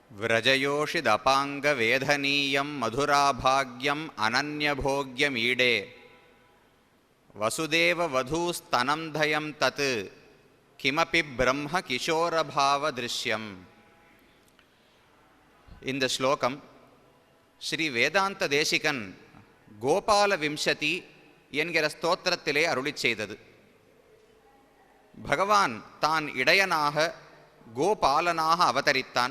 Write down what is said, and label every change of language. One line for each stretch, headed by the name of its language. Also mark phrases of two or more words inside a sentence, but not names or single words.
Sanskrit: व्रजयोषिदपांग वेधनीयं मधुराभाग्यम अनन्यभोग्यमीडे वसुदेव वधूस्तनं धयं तत् किमपि ब्रह्म किशोरभाव दृश्यम.
Tamil: இந்த ஸ்லோகம் ஸ்ரீ வேதாந்த தேசிகன் கோபால விம்சதி என்கிற ஸ்தோத்திரத்திலே அருளிச் செய்தது. பகவான் தான் இடையனாக கோபாலனாக அவதரித்தான்.